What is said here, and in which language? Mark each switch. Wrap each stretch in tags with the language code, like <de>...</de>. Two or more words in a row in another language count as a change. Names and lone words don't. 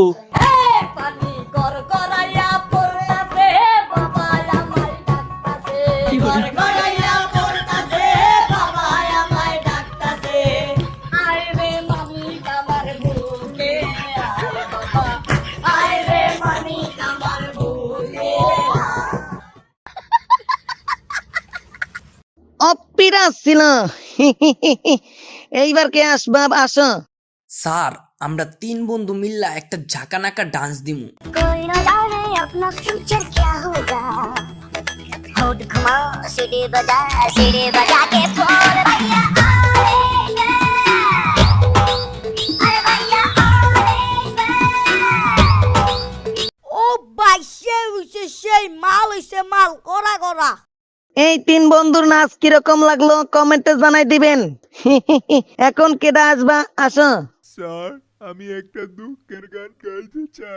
<bn>পানি কর করাইয়া পড়তাছে বাবা আমায় ডাকতাছে কর করাইয়া পড়তাছে বাবা আমায় ডাকতাছে আয় রে মামি আমার বুকে আয় বাবা আয় রে মামি আমার বুকে। অপিরা ছিল। এইবার কে আসবা? আসো। স্যার আমরা তিন বন্ধু মিল্লা একটা ঝাঁকানাকা ডান্স দিমু।</bn> <hi>कोई न जाने अपना फ्यूचर क्या होगा होठ घुमा सीढ़ी बजा के बोल भैया अरे भैया</hi> <bn>ও ভাই সেই মাল হইছে মাল করা করা। এই তিন বন্ধুর নাচ কিরকম লাগলো কমেন্টে জানাই দিবেন। এখন কেডা আসবা? আসো। স্যার আমি একটা দুঃখের গান গাইতে চাই।</bn>